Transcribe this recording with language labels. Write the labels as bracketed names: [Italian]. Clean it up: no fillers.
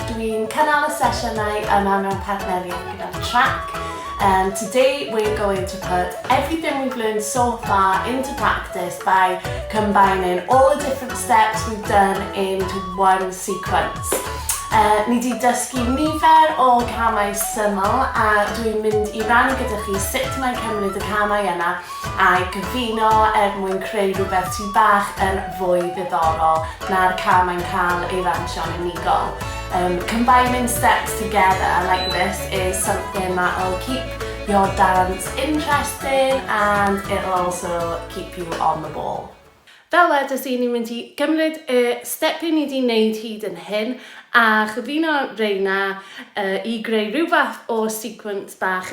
[Welsh] Dwi'n cynnal y sesiynau yma mewn partneriaeth gyda Trac. [English] And today we're going to put everything we've learned so far into practice by combining all the different steps we've done into one sequence. [Welsh] Ni di dysgu nifer o camau syml a dwi'n mynd I rannu gyda chi sut mae'n cymryd y camau yna a'i gyfuno mwyn creu rhywbeth sy'n bach yn fwy ddiddorol na'r camau'n cael ei ransio'n unigol. [English] Combining steps together like this is something that will keep your dance interesting and it'll also keep you on the ball. [Welsh] Fel wedes I, ni'n mynd I gymryd y stepiau ni wedi wneud hyd yn hyn a chyfuno reina I greu rhyw fath o sequence bach.